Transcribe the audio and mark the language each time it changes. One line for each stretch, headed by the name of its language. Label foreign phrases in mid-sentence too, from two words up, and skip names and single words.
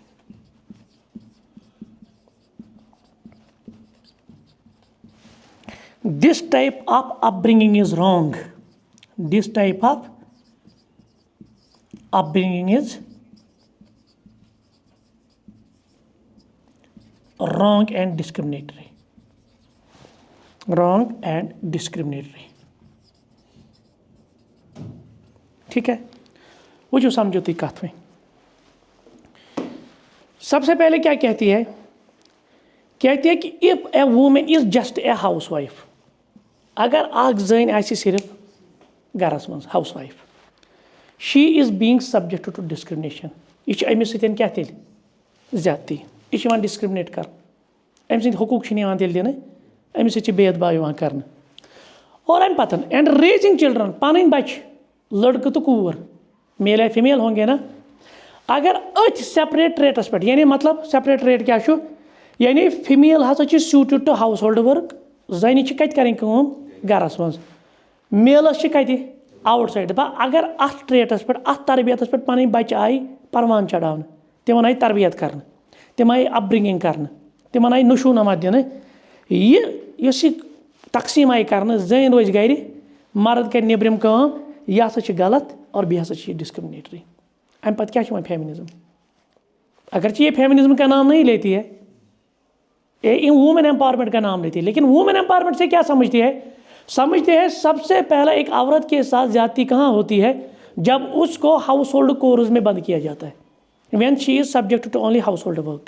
English: This type of upbringing is wrong. This type of upbringing is wrong and discriminatory. Wrong and discriminatory.
Urdu: ٹھیک ہے، وہ جو سمجھوتی کہت میں سب سے پہلے کیا کہتی ہے کہ
English: if a woman is just a housewife،
Kashmiri: اگر اکھ زٔنۍ آسہِ صرف گرس منٛز
English: house wife, she is being subjected to discrimination،
Kashmiri: یہ چھِ أمِس سۭتۍ کیٛاہ تیٚلہِ زیادتی، یہِ چھِ یِوان ڈِسکرٛمنیٹ کَرنہٕ، أمۍ سٕنٛدۍ حقوٗق چھِنہٕ یِوان تیٚلہِ دِنہٕ، أمِس سۭتۍ چھِ بید باو یِوان کَرنہٕ. اور اَمہِ پَتہٕ
English: and raising children,
Kashmiri: پَنٕنۍ بَچہِ لٔڑکہٕ تہٕ کوٗر،
Urdu: میل یا فیمیل ہوں گے نا،
Kashmiri: اگر أتھۍ
English: separate rates
Kashmiri: پٮ۪ٹھ، یعنی مطلب
English: separate rate
Kashmiri: کیٛاہ چھُ، یعنی فیمیل ہسا چھِ
English: suited to household work,
Kashmiri: زَنہِ چھِ کَتہِ کَرٕنۍ کٲم گرس منٛز، میلس چھِ کَتہِ
English: out side.
Kashmiri: دَپان اگر اَتھ ٹریٹس پٮ۪ٹھ، اَتھ تربیتس پٮ۪ٹھ پَنٕنۍ بَچہِ آیہِ پروان چڑاونہٕ، تِمن آیہِ تربیت کرنہٕ، تِم آیہِ
English: up bringing
Kashmiri: کرنہٕ، تمن آئی نشوٗنما دِنہٕ یُس یہِ تقسیٖم آیہِ کرنہٕ زٔنۍ روزِ گرِ مرد کرِ نیبرِم کٲم یہِ ہسا چھِ غلط اور بیٚیہِ ہسا چھِ یہِ ڈسکرمنیٹری امہِ پتہٕ کیٛاہ چھُ وۄنۍ فیمنزم
Urdu: اگرچہ یہ فیمنزم کا نام نہیں لیتی ہے یہ
English: woman empowerment
Urdu: کا نام لیتی ہے لیکن
English: woman empowerment
Urdu: سے کیا سمجھتے ہیں سب سے پہلا ایک عورت کے ساتھ زیادتی کہاں ہوتی ہے جب اس کو
English: household chores
Urdu: میں بند کیا جاتا ہے
English: when she is subject to only household work.